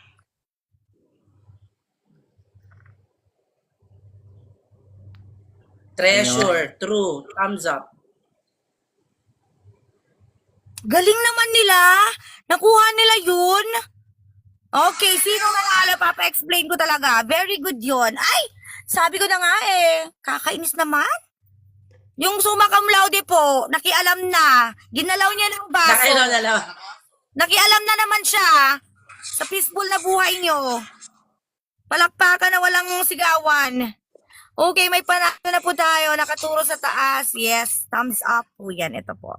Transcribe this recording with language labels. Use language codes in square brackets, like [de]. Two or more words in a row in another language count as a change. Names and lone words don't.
[en] Treasure. True. Thumbs up. [tl] Galing naman nila. Nakuha nila yun. Okay, sino nanalo? Papa-explain ko talaga. [en] Very good [tl] yun. Ay, sabi ko na nga kakainis naman. Yung [la] summa cum laude [tl] po, nakialam na. Ginalaw niya ng baso. Nakailaw na lang. Nakialam na naman siya sa peaceful na buhay niyo. Palakpakan na walang sigawan. Okay, may panalo na po tayo. Nakaturo sa taas. Yes, [en] thumbs up [tl] po yan. Ito po.